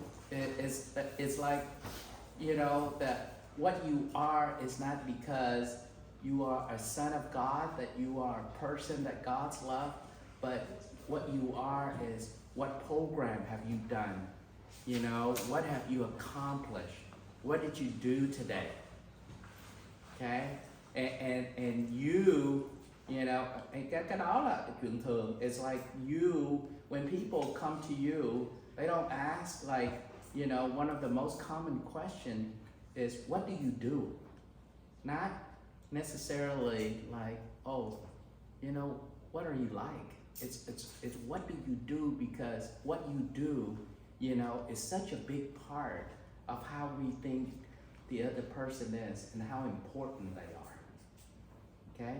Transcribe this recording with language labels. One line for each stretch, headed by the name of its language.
English: It's like, you know, that what you are is not because you are a son of God, that you are a person that God's love, but what you are is what program have you done? You know, what have you accomplished? What did you do today? Okay? And you know,
Vietnamese: cái đó là cái chuyện thường.
English: It's like you, when people come to you, they don't ask like, you know, one of the most common question is, what do you do? Not necessarily like, oh, you know, what are you like? It's what do you do, because what you do, you know, is such a big part of how we think the other person is and how important they are. Okay?